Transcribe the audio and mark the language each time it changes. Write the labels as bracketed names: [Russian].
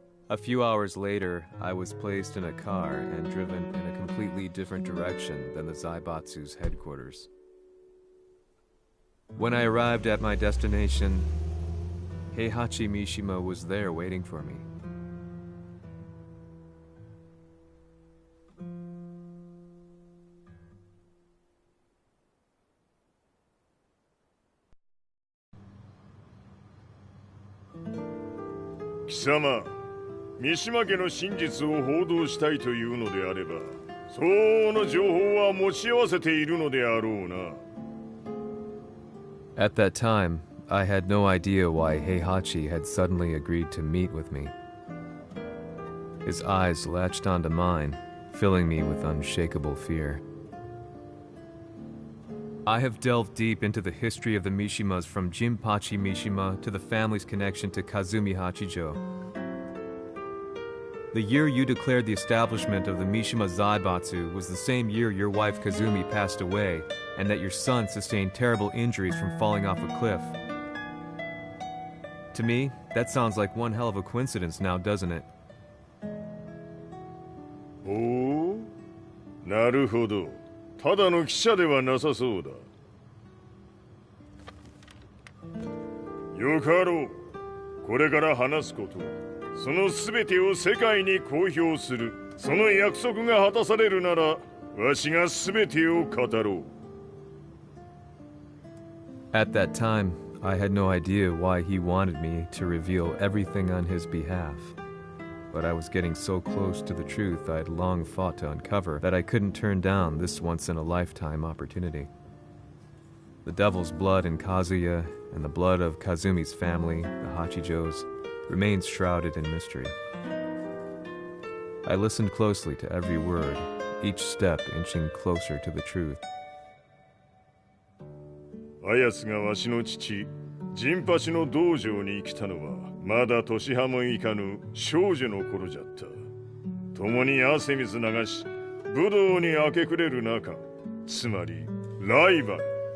[English] A few hours later, I was placed in a car and driven in a completely different direction than the Zaibatsu's headquarters. When I arrived at my destination, Heihachi Mishima was there waiting for me. [Japanese] "貴様、三島家の真実を報道したいというのであれば、相応の情報は持ち合わせているのであろうな。" [English] At that time, I had no idea why Heihachi had suddenly agreed to meet with me. His eyes latched onto mine, filling me with unshakable fear. I have delved deep into the history of the Mishimas from Jinpachi Mishima to the family's connection to Kazumi Hachijo. The year you declared the establishment of the Mishima Zaibatsu was the same year your wife Kazumi passed away, and that your son sustained terrible injuries from falling off a cliff. To me, that sounds like one hell of a coincidence now, doesn't it? [Japanese] おお、なるほど。ただの記者ではなさそうだ。よかろう。これから話すことはその全てを世界に公表する。その約束が果たされるなら、わしが全てを語ろう。 [English] At that time, I had no idea why he wanted me to reveal everything on his behalf. But I was getting so close to the truth I'd long fought to uncover that I couldn't turn down this once-in-a-lifetime opportunity. The devil's blood in Kazuya and the blood of Kazumi's family, the Hachijos, remains shrouded in mystery. I listened closely to every word, each step inching closer to the truth. [Japanese] あやつがわしの父、ジンパチの道場に来たのは、まだ年半もいかぬ少女の頃じゃった。共に汗水流し、武道に明け暮れる中、つまりライバル。